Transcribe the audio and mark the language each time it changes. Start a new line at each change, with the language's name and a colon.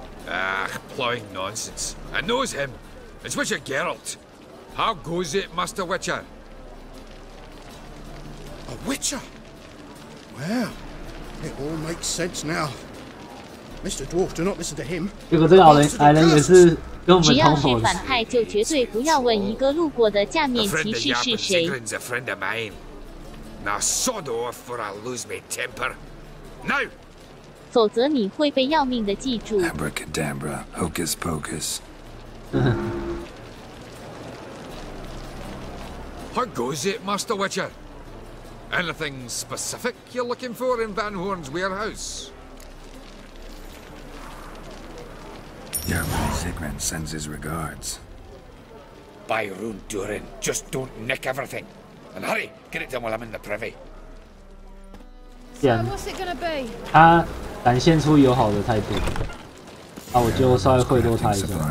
English: Ah, plowing nonsense. I knows him. It's Witcher Geralt. How goes it, Master Witcher? A Witcher? Well, it all makes sense now. Mr. Dwarf, do not listen to him.
Chinese: 结果这个矮人也是跟我们只要同伙的。是反派，就绝对不要问一个路过的假面骑士是谁。
English: A friend of mine. Now sod off or I'll lose my temper. Now.
Chinese: 否则你会被要命的记住。
English: Abracadabra, hocus pocus. How goes it, Master Witcher? Anything specific you're looking for in Van Horn's warehouse? Jarvan Zigran sends his regards. By Rune Durin, just don't nick everything. And hurry, get it done while I'm in the privy.
Chinese: 既然他展现出友好的态度，那我就稍微贿赂他一下。